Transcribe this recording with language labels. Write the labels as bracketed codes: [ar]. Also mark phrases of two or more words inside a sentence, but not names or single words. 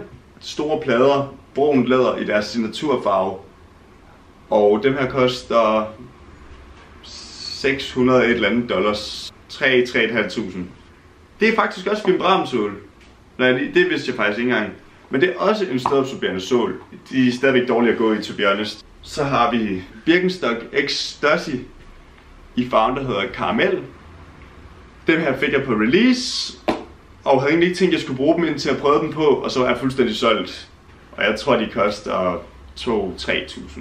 [da] Store plader, brun læder i deres signaturfarve. Og dem her koster 600 et eller andet dollars. 3.500. Det er faktisk også vibramsål. Nej, det vidste jeg faktisk ikke engang. Men det er også en stødabsorberende sål. De er stadigvæk dårlige at gå i, [en] to be honest. [da] Så har vi Birkenstock Ecstasy i farven, der hedder Caramel. Dem her fik jeg på release. Og havde egentlig ikke tænkt, at jeg skulle bruge dem indtil jeg prøvede dem på, og så var jeg fuldstændig solgt. Og jeg tror, de koster 2-3.000.